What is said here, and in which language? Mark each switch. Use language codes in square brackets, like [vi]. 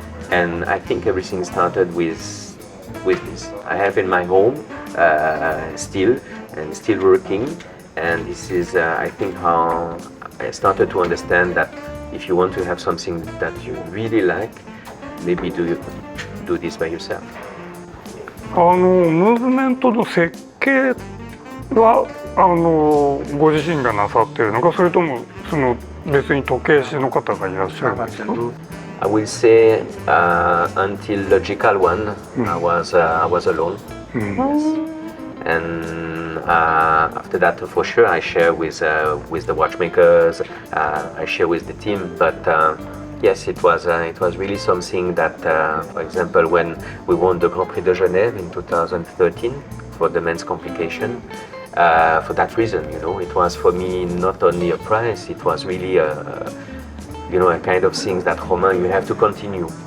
[en] And I think everything started with this. I have in my home still working, and this is I think how I started to understand that if you want to have something that you really like, maybe do this by yourself. [ja] ムーブメントの設計はご自身がなさっているのか、それともその別に時計師の方がいらっしゃるんですか？ [en] I will say until Logical One, I was alone. And after that, for sure, I share with the watchmakers, I share with the team. But yes, it was really something that, for example, when we won the Grand Prix de Genève in 2013 for the men's complication, for that reason, you know, it was for me not only a prize, it was really a kind of thing that Romain, you have to continue.